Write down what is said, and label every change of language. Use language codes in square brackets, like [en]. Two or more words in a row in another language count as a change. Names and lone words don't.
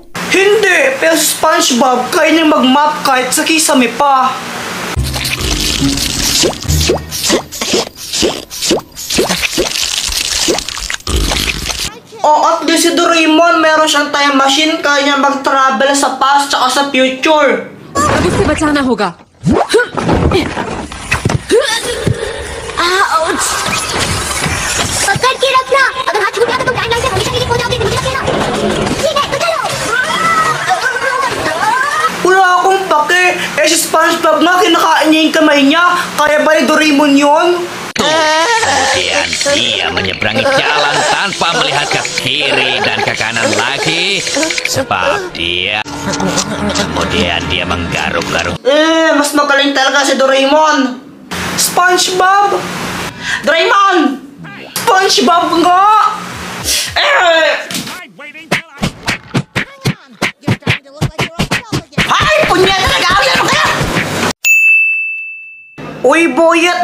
[tl] Hindi, pero si SpongeBob kaya niya mag-map kahit sa kisame pa. Oh, at least si Doraemon meron siyang [en] time machine, [tl] kaya niya mag-travel sa past tsaka sa future. [hi] अभी से बचाना होगा. आउच! पकड़ के रखना. अगर हाथ छूट गया तो तुम टाइमलाइन से हमेशा के लिए खो जाओगे. मुझे रखना. ठीक है, तो चलो. [tl] Wala akong pake. Eh si SpongeBob na, kinakain niya yung kamay niya. Kaya ba ni Doraemon yun? [id] Kemudian dia menyeberangi jalan tanpa melihat ke kiri dan ke kanan lagi. Sebab dia... Kemudian dia menggaruk-garuk. [tl] Mas magaling talaga si Doraemon. SpongeBob! Doraemon! SpongeBob nga! Ay! Punyeta na gawin! Ano kaya? Uy, Boyet!